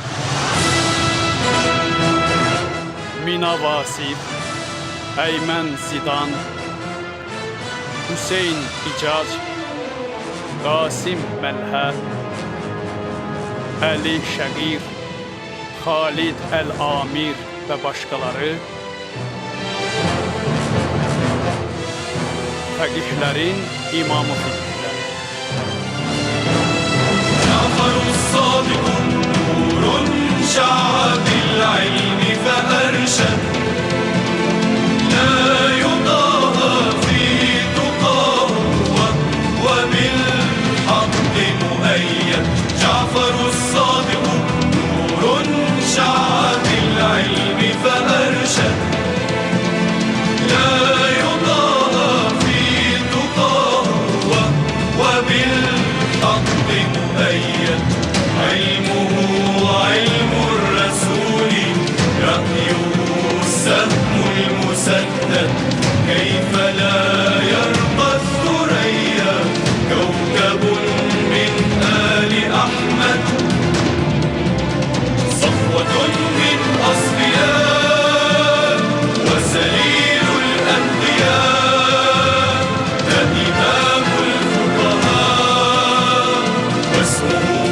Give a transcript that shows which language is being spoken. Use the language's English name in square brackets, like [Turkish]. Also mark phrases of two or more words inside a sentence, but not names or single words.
[Azerbaijani] Mina Vasif, Əymən Zidan, Hüseyn İcac, Qasim Məlhə, Əli Şəqir, Xalid Əl-Amir və başqaları fəqihlərin imamı fikrlər. [Arabic] جعفر الصادق نور شع بالعلم فأرشد لا يضاهى في تقاه و بالحق مؤيد جعفر الصادق نور شع بالعلم ف أرشد لا يضاهى في تقاه وبالحق مؤيد علمه علم الرسول رأيه السهم المسدد كيف لا يرقى الثريا كوكب من آل أحمد صفوة من أصفياء وسليل الأنبياء ده إمام الفقهاء واسمه